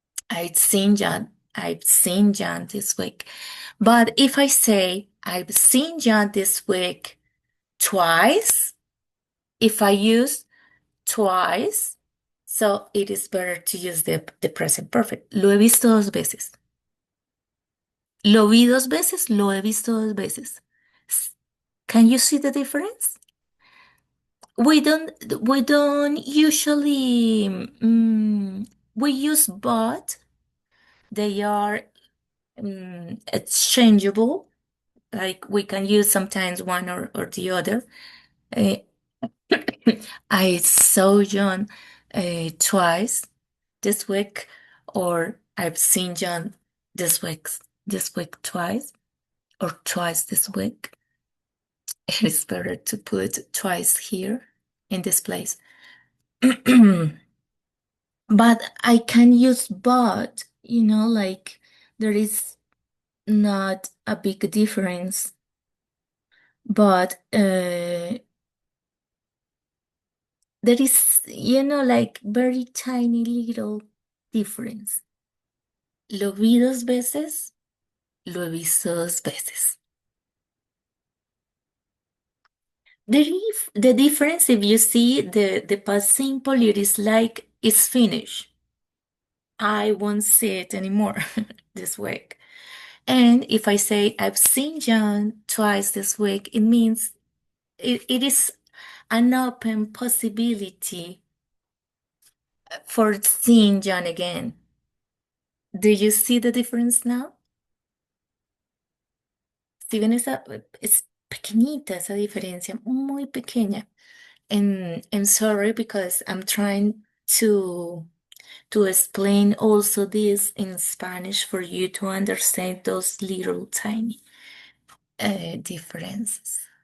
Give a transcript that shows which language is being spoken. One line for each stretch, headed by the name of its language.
English: I've seen John this week. But if I say I've seen John this week twice, if I use twice, so it is better to use the present perfect.
Spanish: Lo he visto dos veces. Lo vi dos veces, lo he visto dos veces.
English: Can you see the difference? We don't usually we use but. They are exchangeable. Like we can use sometimes one or the other. Uh, I saw John twice this week, or I've seen John this week twice, or twice this week. It is better to put twice here in this place. But I can use but, like there is not a big difference. But there is, like very tiny little difference.
Spanish: Lo vi dos veces, lo he visto dos veces.
English: The difference, if you see the past simple, it is like it's finished. I won't see it anymore this week. And if I say I've seen John twice this week, it means it is an open possibility for seeing John again. Do you see the difference now?
Spanish: Si ven es pequeñita esa diferencia, muy pequeña.
English: And sorry because I'm trying to explain also this in Spanish for you to understand those little tiny differences.